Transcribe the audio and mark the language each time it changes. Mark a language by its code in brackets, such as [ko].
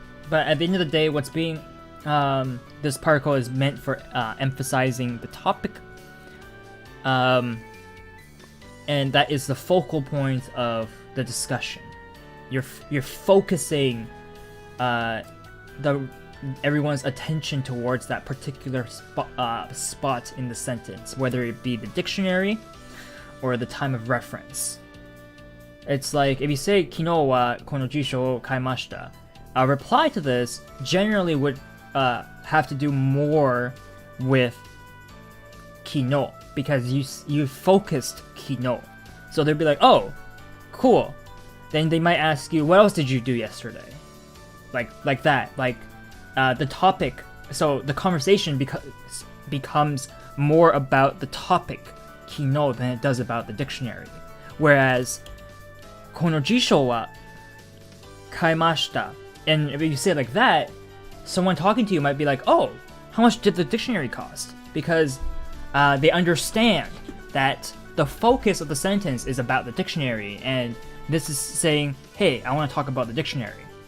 [en] But at the end of the day, what's being this particle is meant for emphasizing the topic, and that is the focal point of the discussion. You're focusing everyone's attention towards that particular spot in the sentence, whether it be the dictionary or the time of reference. It's like if you say [ja] 昨日はこの辞書を買いました. [en] A reply to this generally would have to do more with kino, because you focused kino. So they'd be like, oh, cool. Then they might ask you, what else did you do yesterday? Like that. Like the topic. So the conversation becomes more about the topic kino than it does about the dictionary. Whereas [ja] この辞書は買いました. [en] And if you say it like that, someone talking to you might be like, oh, how much did the dictionary cost? Because they understand that the focus of the sentence is about the dictionary, and this is saying, hey, I want to talk about the dictionary.